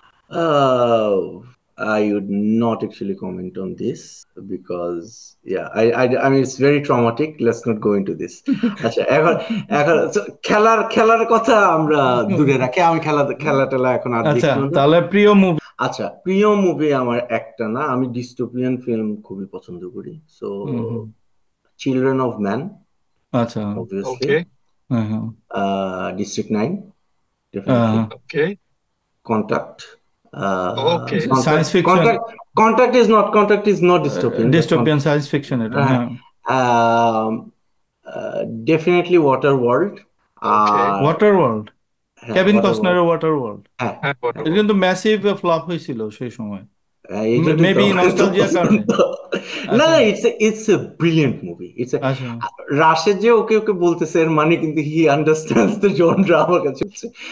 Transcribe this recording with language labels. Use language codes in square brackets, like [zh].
[en] Uh, I would not actually comment on this because, yeah, I mean, it's very traumatic. Let's not go into this. [bn] আচ্ছা, এখন এখন so, খেলার কথা আমরা দূরে রাখি। আমি খেলা টেলা এখন আর আচ্ছা, দেখিও না। তাহলে প্রিয় মুভি। আচ্ছা, প্রিয় মুভি আমার একটা না, আমি ডিস্টোপিয়ান ফিল্ম খুবই পছন্দ করি। So hmm hmm. Children of man, আচ্ছা। [en] Obviously. Okay, [bn] হ্যাঁ হ্যাঁ। [en] District 9, definitely. okay, Contact. okay. Science fiction, Contact is not dystopian, but [bn] dystopian science fiction এটা, uh, হ্যাঁ। [en] um, definitely Waterworld. Okay. [bn] আর ওয়াটার ওয়ার্ল্ড, হ্যাঁ, Kevin [en] Waterworld, [bn] কস্টনারের water world. হ্যাঁ হ্যাঁ। এটা কিন্তু ম্যাসিভ ফ্লপ হয়েছিল সেই সময়, এই জন্যই তো মেবি আমার এত নস্টালজিয়ার কারণে। পছন্দ। না আচ্ছা [en] না, it's a brilliant movie. [bn] আচ্ছা রাশেদ যে ওকে ওকে বলতেছে এর মানে কিন্তু [en] he understands the genre, [bn] আমার কাছে হচ্ছে।